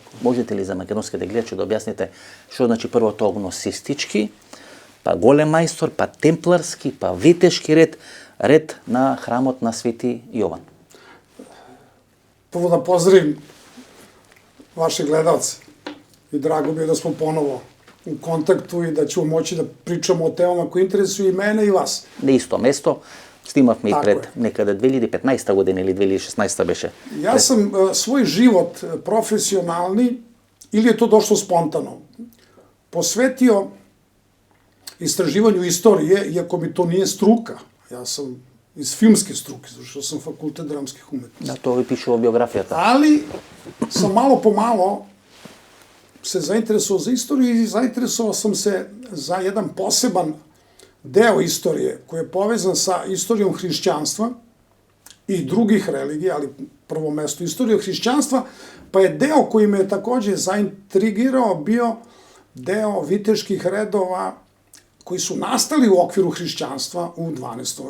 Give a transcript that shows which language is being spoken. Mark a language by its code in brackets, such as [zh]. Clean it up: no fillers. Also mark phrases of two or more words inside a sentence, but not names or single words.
[mk] Можете ли за македонските гледачи да објасните што значи прво тоа гносистички, па голем мајстор, па темпларски, па витешки ред на храмот на Свети Јован? [sr] Прво да поздравим ваши гледалци и драго ми е да смо поново у контакту и да ćemo moći da pričamo o temama koje interesuju i mene i vas. [mk] На исто место, снимавме и [sr] Tako [mk] пред некаде 2015 година или 2016 беше. [sr] Ja sam svoj život profesionalni, ili je to došlo spontano, posvetio istraživanju istorije, iako mi to nije struka. Ja sam iz filmske struke, završio sam fakultet dramskih umetnosti. [mk] Да, тоа ви пишува во биографијата. [sr] Ali sam malo po malo se zainteresovao za istoriju i zainteresovao sam se za jedan poseban deo istorije koji je povezan sa istorijom hrišćanstva i drugih religija, ali prvo mesto istorije hrišćanstva, pa je deo koji me je takođe zaintrigirao bio deo viteških redova koji su nastali u okviru hrišćanstva u 12.